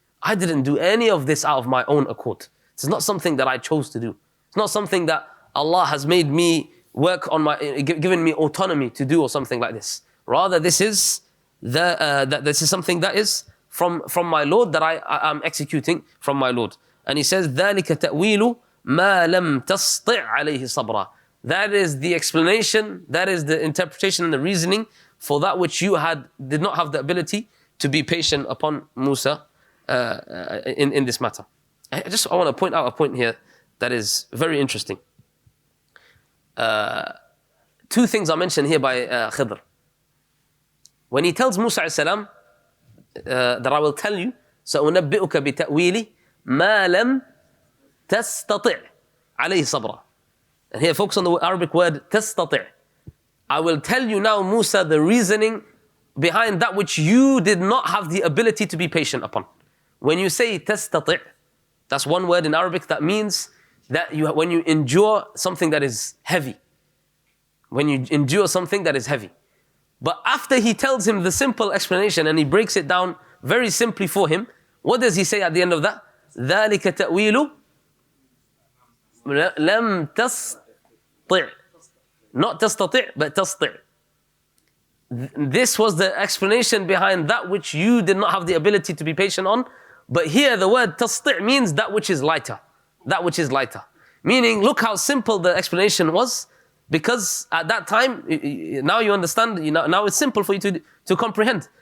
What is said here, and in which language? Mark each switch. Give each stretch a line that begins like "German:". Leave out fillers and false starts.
English: I didn't do any of this out of my own accord. It's not something that I chose to do. It's not something that Allah has made me work on given me autonomy to do or something like this. Rather, this is something that is from my Lord, that I'm executing from my Lord. And he says,
Arabic: ذَلِكَ تَأْوِيلُ مَا لَمْ تَسْطِعْ عَلَيْهِ صَبْرًا.
English: That is the explanation, that is the interpretation and the reasoning for that which you did not have the ability to be patient upon Musa in this matter. I want to point out a point here that is very interesting. Two things are mentioned here by Khidr. When he tells Musa alayhi salam that I will tell you,
Arabic: سَأُنَبِّئُكَ بِتَأْوِيلِ مَا لَمْ تَسْتَطِعْ عَلَيْهِ صَبْرًا.
English: And here focus on the Arabic word تَسْتَطِعْ. I will tell you now, Musa, the reasoning behind that which you did not have the ability to be patient upon. When you say تَسْتَطِعْ, that's one word in Arabic that means that when you endure something that is heavy. When you endure something that is heavy. But after he tells him the simple explanation and he breaks it down very simply for him, what does he say at the end of that?
Arabic: ذَلِكَ تَأْوِيلُ لَمْ تَسْطِعْ.
English: Not
Arabic: تَسْتَطِعْ,
English: but
Arabic: تَسْطِعْ.
English: this was the explanation behind that which you did not have the ability to be patient on. But here the word tasti' means that which is lighter. That which is lighter. Meaning, look how simple the explanation was. Because at that time, now you understand, now it's simple for you to comprehend.